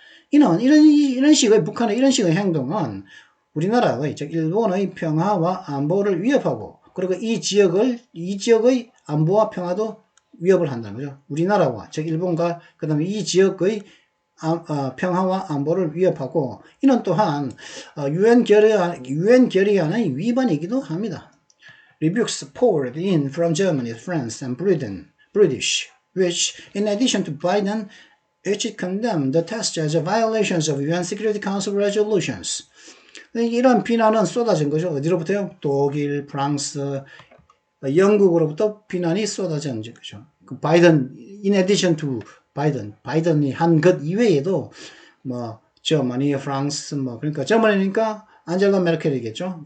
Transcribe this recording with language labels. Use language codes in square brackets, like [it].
[ko] 이런 식의 북한의 이런 식의 행동은 우리나라의 즉 일본의 평화와 안보를 위협하고, 그리고 이 지역의 안보와 평화도 위협을 한다는 거죠. 우리나라와 즉 일본과 그다음에 이 지역의 평화와 안보를 위협하고, 이는 또한 UN 결의안의 위반이기도 합니다. [en] Rebukes poured in from Germany, France, and British, which, in addition to Biden, each condemned the test as violations of UN Security Council resolutions. [ko] 이런 비난은 쏟아진 거죠. 어디로부터요? 독일, 프랑스, 영국으로부터 비난이 쏟아진 거죠. [en] in addition to [ko] 바이든이 한 것 이외에도 저머니, 프랑스, 그러니까 저머니니까 안젤라 메르켈이겠죠.